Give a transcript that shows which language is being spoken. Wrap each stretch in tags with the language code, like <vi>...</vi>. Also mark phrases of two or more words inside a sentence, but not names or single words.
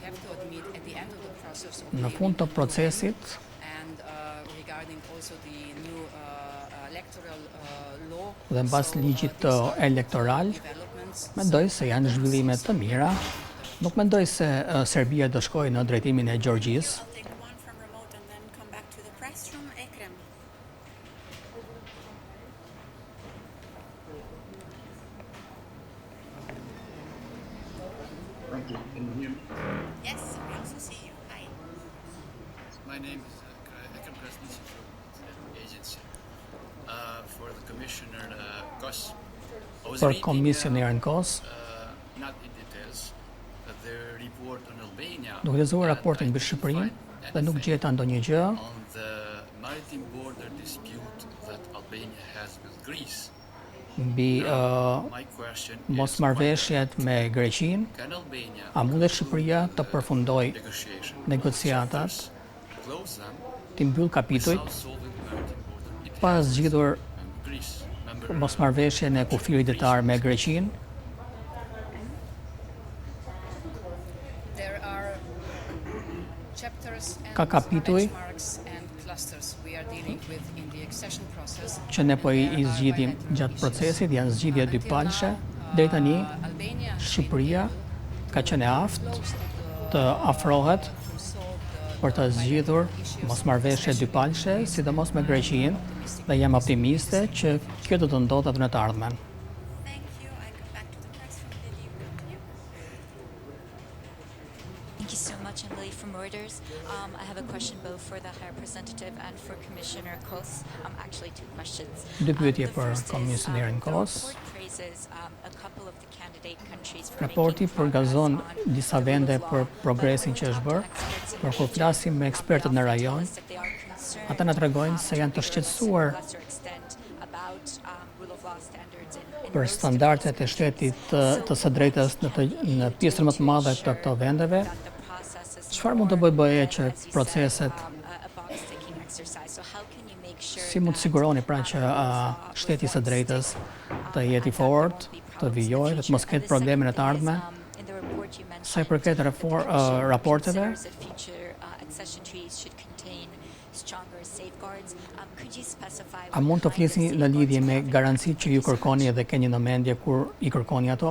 <sq>Në fund të procesit, dhe mbas ligjit elektoral, mendoj se janë zhvillime të mira. Nuk mendoj se Serbia do shkojë në drejtimin e Gjeorgjisë.</sq> <en>Thank you. Can you hear me? Yes, we also see you. Hi. My name is Ekrem Krasniqi from the agency. For the commissioner Kos.</en> <sq>Për komisionerin Kos,</sq> <en>Not in details, the report on Albania.</en> <sq>Duke lexuar raportin mbi Shqipërinë dhe nuk gjeta ndonjë gjë</sq> <en>On the maritime border dispute that Albania has with Greece.</en> <sq>Mbi</sq> <en>My question</en> <sq>mosmarrveshjet me Greqinë.</sq> <en>can Albania</en> <sq>A mundet Shqipëria të përfundojë</sq> <en>negotiation</en> <sq>negociatat,</sq> <en>close them</en> <sq>të mbyll kapitujt</sq> <en>without solving maritime border</en> <sq>pa zgjidhur</sq> <en>Greece, member</en> <sq>mosmarrveshjen e kufirit detar me Greqinë.</sq> <en>There are chapters</en> <sq>Ka</sq> <en>and</en> <sq>kapituj</sq> <en>benchmarks and clusters we are dealing with in the accession process.</en> <sq>që ne po i zgjidhim gjatë procesit, janë zgjidhje dypalëshe. Deri tani Albania Shqipëria ka qenë e aftë të afrohet për të zgjidhur mosmarrveshje dypalëshe, sidomos me Greqinë, dhe jam optimiste që kjo do të ndodhet në të ardhmen.</sq> <en>Thank you. I go back to the press from Lily. Thank you so much. I'm Lily from Reuters. I have a question both for the High Representative and for Commissioner Kos. Actually, two questions.</en> <sq>Dy pyetje</sq> <en>The</en> <sq>për</sq> <en>first is,</en> <sq>komisionerin</sq> <en>the</en> <sq>Kos.</sq> <en>report praises a couple of the candidate countries for</en> <sq>Raporti</sq> <en>making</en> <sq>përgazon</sq> <en>progress on</en> <sq>disa</sq> <en>the</en> <sq>vende</sq> <en>rule of</en> <sq>për</sq> <en>law,</en> <sq>progresin</sq> <en>but</en> <sq>që është</sq> <en>when we</en> <sq>bërë,</sq> <en>talk to experts in</en> <sq>por kur</sq> <en>the</en> <sq>flasim me ekspertët në rajon,</sq> <en>tell us that they are concerned,</en> <sq>ata na tregojnë se janë të</sq> <en>to a</en> <sq>shqetësuar</sq> <en>lesser extent about, rule of law standards in</en> <sq>për</sq> <en>most</en> <sq>standardet e shtetit të së drejtës në pjesën më të madhe të këto vendeve.</sq> <en>that the process is</en> <sq>Çfarë mund të bëjë që</sq> <en>as you</en> <sq>proceset</sq> <en>said, a box-ticking exercise. So how can you make sure</en> <sq>si mund të siguroni pra që shteti i së drejtës të jetë i fortë, të vijojë dhe të mos ketë probleme në të ardhmen? Sa i përket raporteve, a mund të flisni në lidhje me garancitë që ju kërkoni edhe keni në mendje kur i kërkoni ato?</sq>